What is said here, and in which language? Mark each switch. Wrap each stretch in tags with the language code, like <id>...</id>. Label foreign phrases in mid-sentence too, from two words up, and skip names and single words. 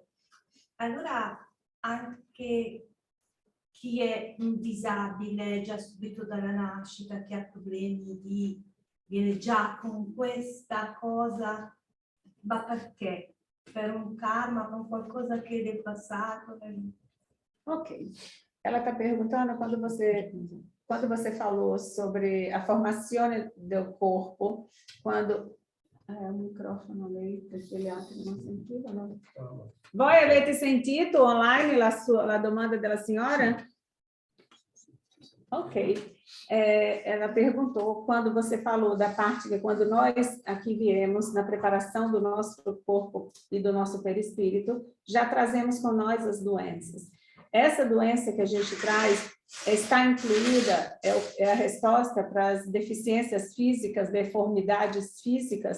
<it>Allora anche chi è un disabile già subito dalla nascita, che ha problemi viene già con questa cosa, ma perché? Per un karma, con qualcosa che è del passato.</it> <pt>Ok. Ela está perguntando quando você falou sobre a</pt> <it>formazione del corpo,</it> <pt>quando o</pt> <it>microfono lei, perché gli altri non sentivano. Voi avete sentito online la domanda della signora? Ok.</it> <pt>Ela perguntou quando você falou da parte que quando nós aqui viemos na preparação do nosso corpo e do nosso perispírito, já trazemos com nós as doenças. Essa doença que a gente traz está incluída, é a resposta para as deficiências físicas, deformidades físicas?</pt>